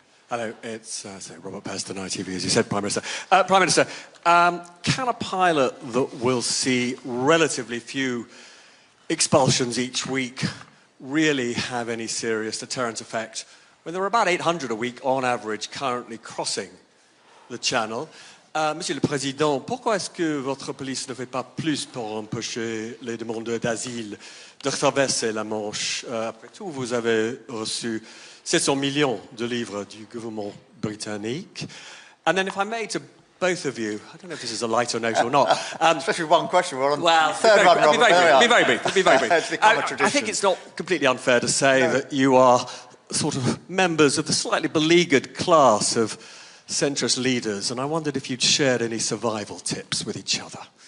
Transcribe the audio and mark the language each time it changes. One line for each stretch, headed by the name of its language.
English: Hello, it's Robert Peston, ITV, as you said, Prime Minister. Prime Minister, can a pilot that will see relatively few expulsions each week really have any serious deterrent effect when there are about 800 a week on average currently crossing the Channel?
French: Monsieur le Président, pourquoi est-ce que votre police ne fait pas plus pour empêcher les demandeurs d'asile de traverser la Manche? Après tout, vous avez reçu 700 millions de livres du gouvernement britannique.
English: And then if I may, to both of you, I don't know if this is a lighter note or not. Especially one question, we're on Well, the third one, Robert. be very brief. It's become a tradition. I think it's not completely unfair to say that you are sort of members of the slightly beleaguered class of centrist leaders, and I wondered if you'd shared any survival tips with each other.